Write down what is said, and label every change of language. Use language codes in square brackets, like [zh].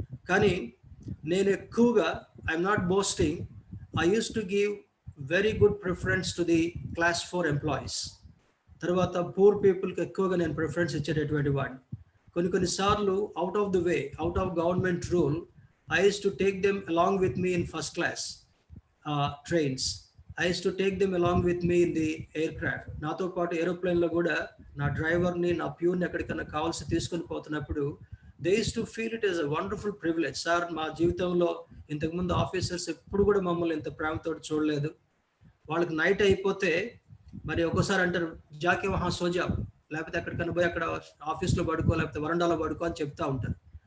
[te] కానీ నేను ఎక్కువగా, [en] I'm not boasting, I used to give very good preference to the class 4 employees. [te] తర్వాత [en] poor పీపుల్కి [te] ఎక్కువగా నేను ప్రిఫరెన్స్ ఇచ్చేటటువంటి వాడిని. కొన్ని సార్లు [en] Out of the way, out of government rule, I used to take them along with me in first class trains. I used to take them along with me in the aircraft. [te] నాతో పాటు ఏరోప్లేన్లో కూడా నా డ్రైవర్ని, నా ప్యూర్ని ఎక్కడికన్నా కావాల్సి తీసుకొని పోతున్నప్పుడు [en] They used to feel it is a wonderful privilege. [te] Sir మా జీవితంలో ఇంతకుముందు ఆఫీసర్స్ ఎప్పుడు కూడా మమ్మల్ని ఇంత ప్రేమతో చూడలేదు. వాళ్ళకి నైట్ అయిపోతే మరి ఒక్కోసారి అంటారు [hi] జాకే వహా సోజా, [te] లేకపోతే ఎక్కడికన్నా పోయి అక్కడ ఆఫీస్లో పడుకో, లేకపోతే వరండాలో పడుకో అని చెప్తా ఉంటారు.